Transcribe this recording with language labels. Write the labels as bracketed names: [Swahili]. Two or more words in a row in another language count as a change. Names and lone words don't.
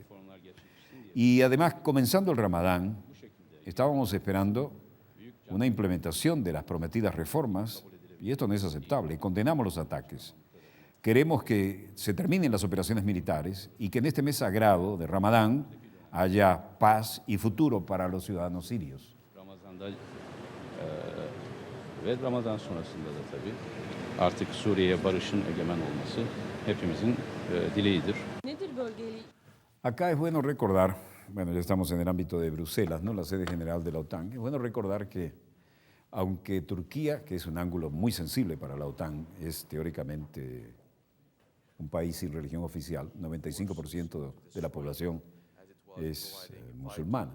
[Spanish] Y además, comenzando el Ramadán, estábamos esperando una implementación de las prometidas reformas y esto no es aceptable. Condenamos los ataques. Queremos que se terminen las operaciones militares y que en este mes sagrado de Ramadán haya paz y futuro para los ciudadanos sirios. [Turkish] Ve Ramazan sonrasında da tabii artık Suriye'ye barışın egemen olması hepimizin dileğidir. Nedir bölgeyle? [Spanish] Acá es bueno recordar, bueno, ya estamos en el ámbito de Bruselas, ¿no? La sede general de la OTAN. Es bueno recordar que aunque Turquía, que es un ángulo muy sensible para la OTAN, es teóricamente un país sin religión oficial, 95% de la población es musulmana.